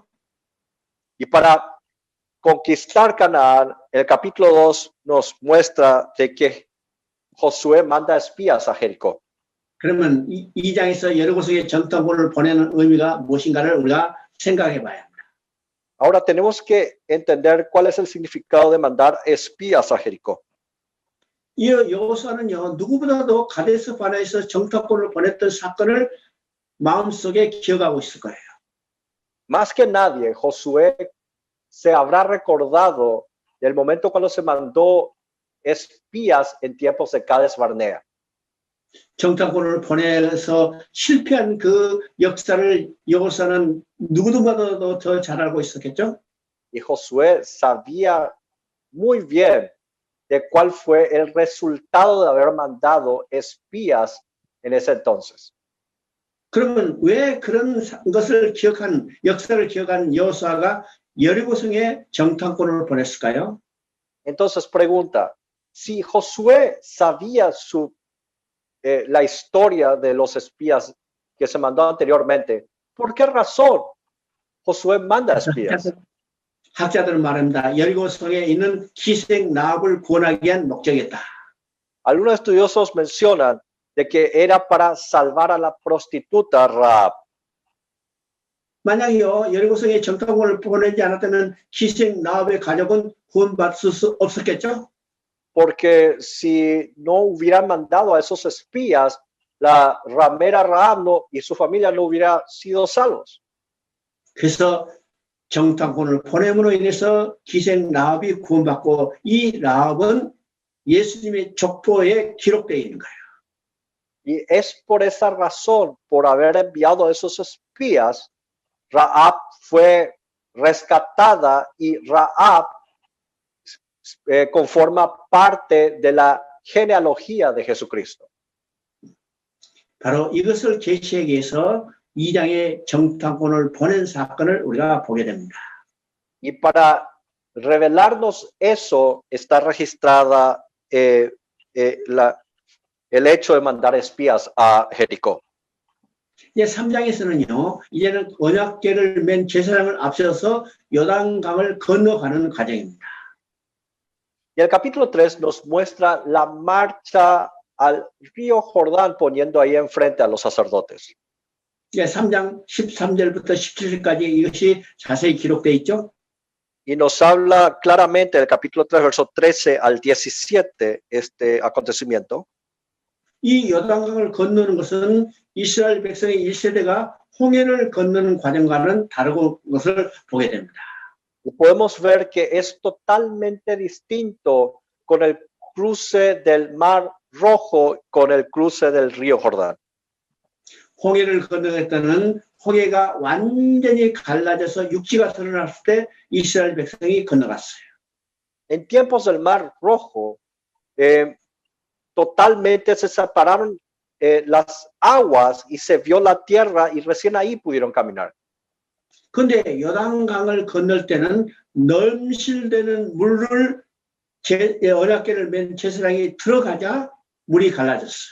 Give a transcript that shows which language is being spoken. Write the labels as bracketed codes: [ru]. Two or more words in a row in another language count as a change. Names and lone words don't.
[es] Y para conquistar Canaán, el capítulo 2 nos muestra de que Josué manda espías a Jericó. [ko] 그러면 2장에서 여리고성에 정탐꾼을 보내는 의미가 무엇인가를 우리가 생각해 봐야 합니다. [es] Ahora tenemos que entender cuál es el significado de mandar espías a Jericó. [ko] 이 여호수아는요 누구보다도 가데스 바네아에서 정탐꾼을 보냈던 사건을 마음속에 기억하고 있을 거예요. [es] Más que nadie, Josué se habrá recordado del momento cuando se mandó espías en tiempos de Cades Barnea. [ko] 정탐꾼을 보내서 실패한 그 역사를 여호수아는 누구보다도 더 잘 알고 있었겠죠. [es] Y Josué sabía muy bien de cuál fue el resultado de haber mandado espías en ese entonces. [ko] 그러면 왜 그런 것을 기억한 역사를 기억한 여호수아가 여리고성에 정탐꾼을 보냈을까요? [es] Entonces pregunta, si Josué sabía la historia de los espías que se mandó anteriormente, ¿por qué razón Josué manda espías? [ko] 학자들은 말합니다. 여리고성에 있는 기생 라합을 구원하기 위한 목적이었다. [es] Algunos estudiosos mencionan de que era para salvar a la prostituta Rahab. [ko] 만약에요 여리고성에 정탐꾼을 보내지 않았다면 기생 라합의 가족은 구원받을 수 없었겠죠? [es] porque si no hubieran mandado a esos espías, la ramera Rahab y su familia no hubieran sido salvos. [ko] 그래서 정탐꾼을 보냄으로 인해서 기생 라합이 구원받고 이 라합은 예수님의 족보에 기록되어 있는 거예요. [es] Y es por esa razón, por haber enviado a esos espías, Rahab fue rescatada y Rahab conforma parte de la genealogía de Jesucristo. [ko] 바로 이것을 계시하기 위해서 2장의 정탐꾼을 보낸 사건을 우리가 보게 됩니다. [es] Y para revelarnos eso está registrada el hecho de mandar espías a Jericó. [ko] 이제 3장에서는요, 이제는 언약궤를 맨 제사장을 앞세워서 요단강을 건너가는 과정입니다. [es] Y el capítulo 3 nos muestra la marcha al río Jordán poniendo ahí enfrente a los sacerdotes. [ko] 이제 3장 13절부터 17절까지 이것이 자세히 기록되어 있죠. [es] Y nos habla claramente del capítulo 3, verso 13 al 17, este acontecimiento. [ko] 이 요단강을 건너는 것은 이스라엘 백성의 1세대가 홍해를 건너는 과정과는 다른 것을 보게 됩니다. [es] Y podemos ver que es totalmente distinto con el cruce del Mar Rojo con el cruce del río Jordán. [ko] 홍해를 건너갈 때는 홍해가 완전히 갈라져서 육지가 드러났을 때 이스라엘 백성이 건너갔어요. [es] En tiempos del Mar Rojo, totalmente se separaron las aguas y se vio la tierra y recién ahí pudieron caminar. [ko] 그런데 요단강을 건널 때는 넘실대는 물을 언약궤를 맨 제사장이 들어가자 물이 갈라졌어요.